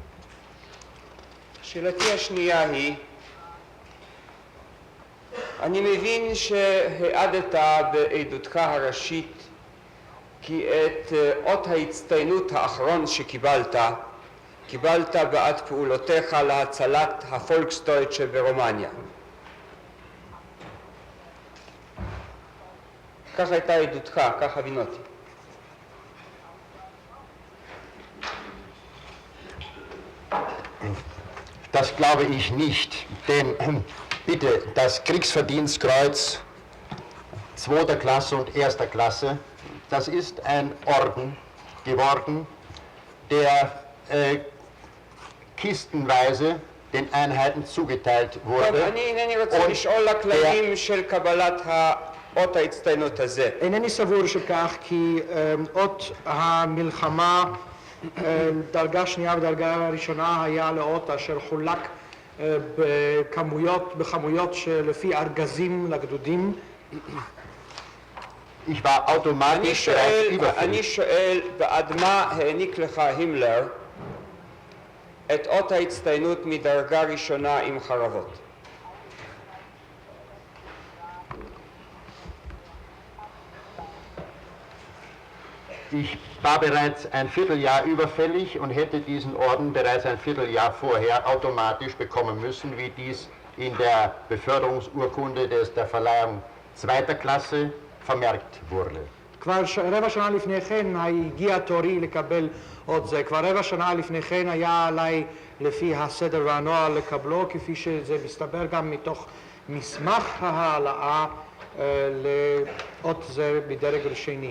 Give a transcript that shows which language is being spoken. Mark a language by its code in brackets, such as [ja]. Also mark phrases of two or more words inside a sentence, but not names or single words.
[he] שאלתי השנייה היא, אני מבין שהעדת בעדותך הראשית כי את אות ההצטיינות האחרון שקיבלת, קיבלת בעד פעולותיך להצלת הפולקסדויטשה ברומניה. כך הייתה עדותך, כך הבינותי. [de] Das glaube ich nicht, denn bitte, das Kriegsverdienstkreuz 2. Klasse und 1. Klasse, das ist ein Orden geworden, der kistenweise den Einheiten zugeteilt wurde. [he] אני אינני רוצה לשאול לכללים של קבלת אות ההצטיינות הזה. אינני סבור שכך כי אות המלחמה דרגה שנייה ודרגה ראשונה היה לאות אשר חולק בכמויות שלפי ארגזים לגדודים. [de] Ich war automatisch [he] אני שואל בעד מה העניק לך הימלר את אות ההצטיינות מדרגה ראשונה עם חרבות? [de] Ich war bereits ein Vierteljahr überfällig und hätte diesen Orden bereits ein Vierteljahr vorher automatisch bekommen müssen, wie dies in der Beförderungsurkunde der Verleihung 2. Klasse vermerkt wurde. [he] כבר רבע שנה לפני כן הגיע תורי לקבל עוד זה. כבר רבע שנה לפני כן היה עליי לפי הסדר והנוהל לקבלו, כפי שזה מסתבר גם מתוך מסמך ההעלאה לאות זה בדרג רשני.